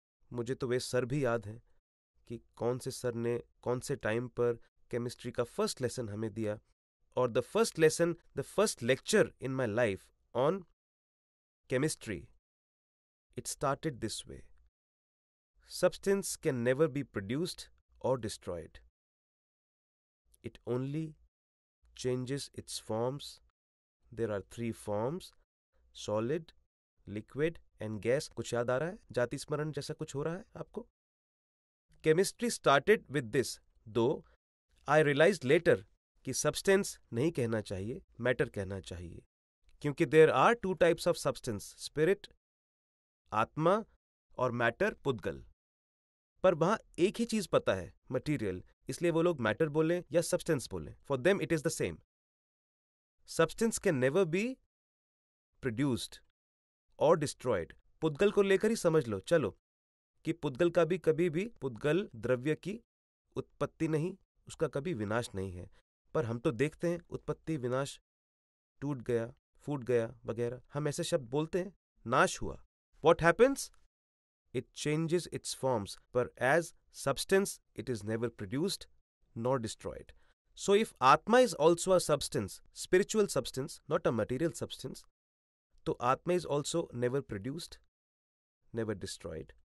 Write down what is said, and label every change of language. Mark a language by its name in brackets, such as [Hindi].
[Hindi] मुझे तो वे सर भी याद हैं कि कौन से सर ने कौन से टाइम पर केमिस्ट्री का फर्स्ट लेसन हमें दिया। [English] और the first lesson, the first lecture in my life on chemistry, it started this way: substance can never be produced or destroyed. It only changes its forms. There are 3 forms: solid, liquid and gas. [Hindi] कुछ याद आ रहा है? जाति स्मरण जैसा कुछ हो रहा है आपको? [English] Chemistry started with this, though I realized later कि substance [Hindi] नहीं कहना चाहिए, [English] matter [Hindi] कहना चाहिए, क्योंकि [English] there are 2 types of substance: spirit, आत्मा, और matter, पुद्गल। [Hindi] पर वहां एक ही चीज पता है, मटीरियल, इसलिए वो लोग मैटर बोले या सब्सटेंस बोले, [English] For them it is the same. Substance can never be produced और destroyed. [Hindi] पुद्गल को लेकर ही समझ लो चलो कि पुद्गल का भी कभी भी, पुद्गल द्रव्य की उत्पत्ति नहीं, उसका कभी विनाश नहीं है। पर हम तो देखते हैं उत्पत्ति, विनाश, टूट गया, फूट गया वगैरह, हम ऐसे शब्द बोलते हैं। नाश हुआ, [English] what happens? It changes its forms, but as substance it is never produced nor destroyed. So if Atma is also a substance, spiritual substance, not a material substance, तो Atma is also never produced, never destroyed.